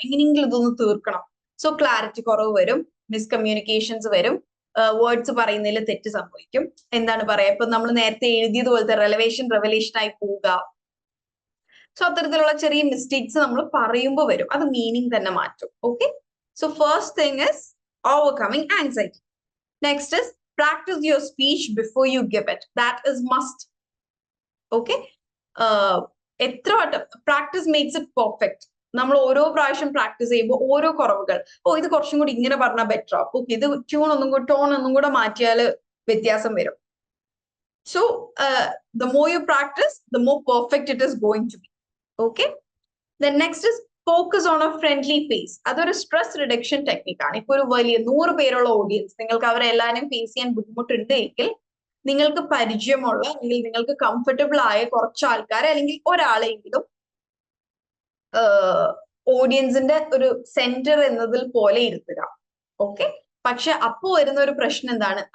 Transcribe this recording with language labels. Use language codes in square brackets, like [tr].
[ml] എങ്ങനെയെങ്കിലും ഇതൊന്ന് തീർക്കണം. സോ ക്ലാരിറ്റി കുറവ് വരും, മിസ്കമ്മ്യൂണിക്കേഷൻസ് വരും, വേർഡ്സ് പറയുന്നതിൽ തെറ്റ് സംഭവിക്കും. എന്താണ് പറയാ, ഇപ്പൊ നമ്മൾ നേരത്തെ എഴുതിയത് പോലത്തെ റെവലേഷൻ ആയി പോവുക. സോ അത്തരത്തിലുള്ള ചെറിയ മിസ്റ്റേക്സ് നമ്മൾ പറയുമ്പോൾ വരും, അത് മീനിങ് തന്നെ മാറ്റും. [en] Okay, so first thing is overcoming anxiety. Next is practice your speech before you give it. That is must. Okay, [ml] എത്ര വട്ടം [en] Practice makes it perfect. [ml] നമ്മൾ ഓരോ പ്രാവശ്യം പ്രാക്ടീസ് ചെയ്യുമ്പോൾ ഓരോ കുറവുകൾ, ഇത് കുറച്ചും കൂടി ഇങ്ങനെ പറഞ്ഞാൽ ബെറ്റർ ആവും, ഓക്കെ ഇത് ടോൺ ഒന്നും കൂടെ മാറ്റിയാൽ വ്യത്യാസം വരും. [en] So the more you practice, the more perfect it is going to be. Okay, then next is focus on a friendly face. [ml] അതൊരു സ്ട്രെസ് റിഡക്ഷൻ ടെക്നിക്കാണ്. ഇപ്പൊ ഒരു വലിയ 100 പേരുള്ള ഓഡിയൻസ്, നിങ്ങൾക്ക് അവരെ എല്ലാവരും ഫേസ് ചെയ്യാൻ ബുദ്ധിമുട്ടുണ്ട് എങ്കിൽ നിങ്ങൾക്ക് പരിചയമുള്ള അല്ലെങ്കിൽ നിങ്ങൾക്ക് കംഫർട്ടബിൾ ആയ കുറച്ച് ആൾക്കാരെ അല്ലെങ്കിൽ ഒരാളെങ്കിലും ഓഡിയൻസിന്റെ ഒരു സെന്റർ എന്നതിൽ പോലെ ഇരുത്തുക. ഓക്കെ, പക്ഷെ അപ്പോ വരുന്ന ഒരു പ്രശ്നം എന്താണ്?